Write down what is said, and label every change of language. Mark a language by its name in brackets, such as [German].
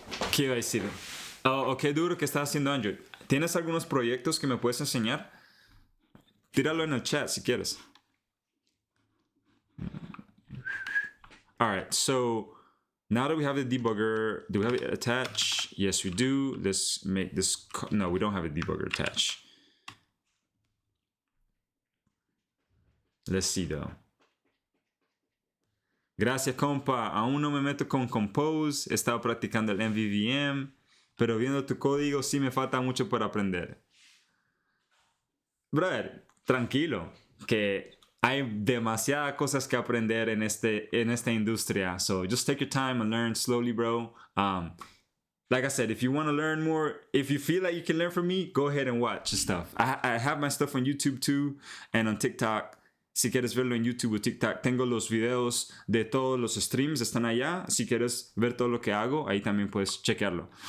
[Spanish] ¿Qué iba a decir? Oh, qué duro que estás haciendo Android. ¿Tienes algunos proyectos que me puedes enseñar? Tíralo en el chat si quieres. [English] All right, so now that we have the debugger, do we have it attached? Yes, we do. Let's make this. No, we don't have a debugger attached. Let's see though. [Spanish] Gracias, compa. Aún no me meto con Compose. He estado practicando el MVVM, pero viendo tu código sí me falta mucho por aprender. Brother, tranquilo, que hay demasiadas cosas que aprender en esta industria. [English] So just take your time and learn slowly, bro. Like I said, if you want to learn more, if you feel like you can learn from me, go ahead and watch stuff. I have my stuff on YouTube too and on TikTok. [Spanish] Si quieres verlo en YouTube o TikTok, tengo los videos de todos los streams, están allá. Si quieres ver todo lo que hago, ahí también puedes chequearlo.